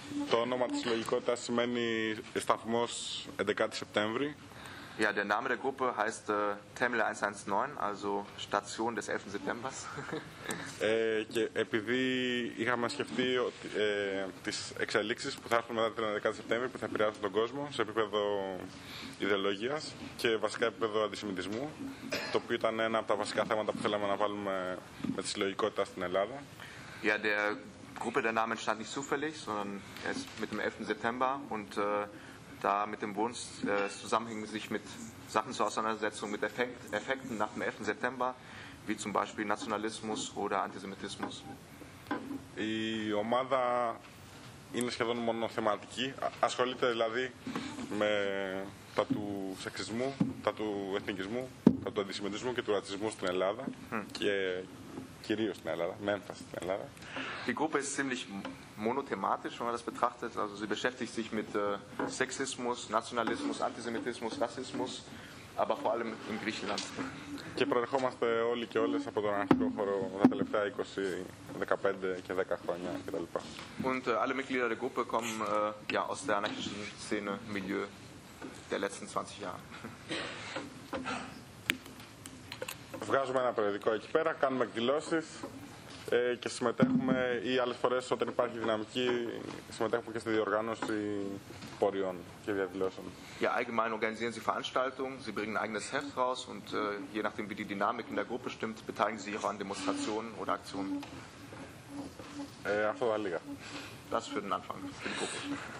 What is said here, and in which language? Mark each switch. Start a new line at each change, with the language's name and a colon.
Greek: Το όνομα της συλλογικότητας σημαίνει σταθμός 11 Σεπτέμβρη.
German: Ja, der Name der Gruppe heißt Temmle 119, also Station des 11. September.
Greek: Και επειδή είχαμε σκεφτεί ότι, τις εξελίξεις που θα έρθουν μετά την 11 Σεπτέμβρη, που θα επηρεάσουν τον κόσμο σε επίπεδο ιδεολογίας και βασικά επίπεδο αντισημιτισμού, το οποίο ήταν ένα από τα βασικά θέματα που θέλαμε να βάλουμε με τη συλλογικότητα στην Ελλάδα.
German: Ja, der Gruppe, der Name entstand nicht zufällig, sondern erst mit dem 11. September und da mit dem Wunsch zusammenhing sich mit Sachen zur Auseinandersetzung mit Effekten nach dem 11. September, wie zum Beispiel Nationalismus oder Antisemitismus.
Greek: Η ομάδα είναι σχεδόν μονοθεματική, ασχολείται δηλαδή με τα του σεξισμού, τα του εθνικισμού, τα του αντισημιτισμού και του ρατσισμού στην Ελλάδα και κυρίως στην Ελλάδα, με έμφαση στην Ελλάδα.
German: Die Gruppe ist ziemlich monothematisch, wenn man das betrachtet. Also sie beschäftigt sich mit Sexismus, Nationalismus, Antisemitismus, Rassismus, aber vor allem in Griechenland.
Greek: Και προερχόμαστε όλοι και όλες από τον αρχικό χώρο τα τελευταία 20, 15 και 10 χρόνια κτλ.
German: Und alle Mitglieder der Gruppe kommen ja, aus der anarchischen Szene, Milieu der letzten 20 Jahre.
Greek: Βγάζουμε ένα περιοδικό εκεί πέρα, κάνουμε εκδηλώσεις και συμμετέχουμε ή άλλες φορές όταν υπάρχει δυναμική συμμετέχουμε και στη διοργάνωση πορειών και διαδηλώσεων.
German: Ja, allgemein organisieren Sie Veranstaltungen, Sie bringen ein eigenes Heft raus und je nachdem wie die Dynamik in der Gruppe stimmt, beteiligen Sie sich auch an Demonstrationen oder Aktionen.
Greek: Αυτό θα λίγα.
German: Das für den Anfang, für die Gruppe.